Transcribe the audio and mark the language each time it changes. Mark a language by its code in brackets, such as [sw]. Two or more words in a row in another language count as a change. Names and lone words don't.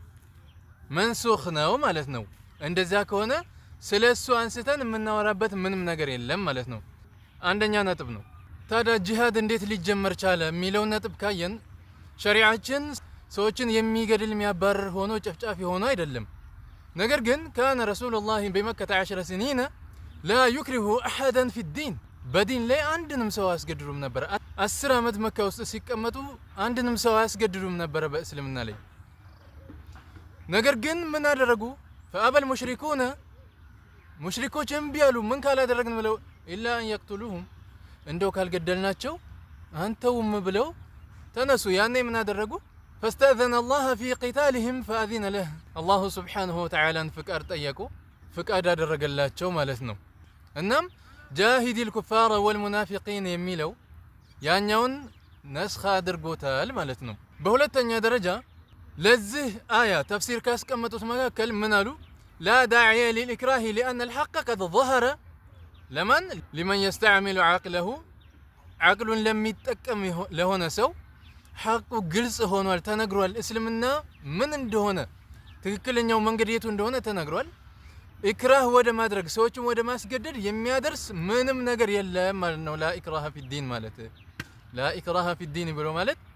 [am] መንሱኽ ነው ማለት ነው። እንደዛ ከሆነ ስለሱ አንስተን የምናወራበት ምንም ነገር የለም ማለት ነው። አንደኛ ነጥብ ነው። ታዲያ ጂሃድ እንዴት ሊጀመር ቻለ የሚለው ነጥብ ካየን ሸሪዓችን ሰዎችን የሚገድል የሚያባርር ሆኖ ጨፍጫፊ ሆኖ አይደለም። ነገር ግን [ar] كان رسول الله بمكة 10 سنين لا يكره احدا في الدين [am] በዲን ላይ አንድንም ሰው አስገድዱም ነበር። 10 አመት መካ ውስጥ ሲቀመጡ አንድንም ሰው አስገድዱም ነበር በእስልምና ላይ። ነገር ግን ምን አደረጉ? [ar] فابى المشركون [am] ሙሽሪኮች እምቢ አሉ። ምን ካላደረግን ብለው [ar] إلا أن يقتلوهم [am] እንደው ካልገደልናቸው አንተውም ብለው ተነሱ። ያኔ ምን አደረጉ? [ar] فاستأذن الله في قتالهم فأذن له الله سبحانه وتعالى [am] ፍቃድ ጠየቁ፣ ፍቃድ አደረገላቸው ማለት ነው። እናም [ar] جاهد الكفار والمنافقين [am] የሚለው ያኛውን ነስኻ አድርጎታል ማለት ነው። በሁለተኛ ደረጃ ለዚህ አያ ተፍሲር ካስቀመጡት መካከል ምን አሉ? [ar] لا داعي للإكراه لأن الحق قد ظهر لمن يستعمل عقله عقل لم يتقم لهنا سو [am] ሐቁ ግልጽ ሆኗል፣ ተነግሯል። እስልምና ምን እንደሆነ ትክክለኛው መንገድ የቱ እንደሆነ ተነግሯል። ኢክራህ ወደ ማድረግ ሰዎችን ወደ ማስገደድ የሚያደርስ ምንም ነገር የለም ማለት ነው። [ar] لا إكراه في الدين [am] ማለት [ar] لا إكراه في الدين [am] ብሎ ማለት